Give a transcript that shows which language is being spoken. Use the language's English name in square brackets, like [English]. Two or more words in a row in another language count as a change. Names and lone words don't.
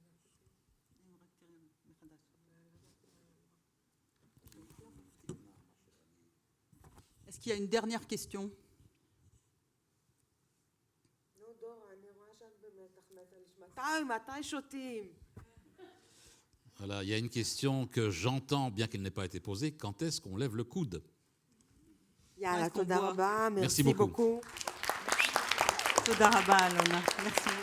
[French] Est-ce qu'il y a une dernière question ? Voilà, il y a une question que j'entends, bien qu'elle n'ait pas été posée. Quand est-ce qu'on lève le coude ? [Hebrew] יאללה, תודה רבה, [French] Merci merci beaucoup. beaucoup. [Hebrew] תודה רבה, אלונה. [French] Merci.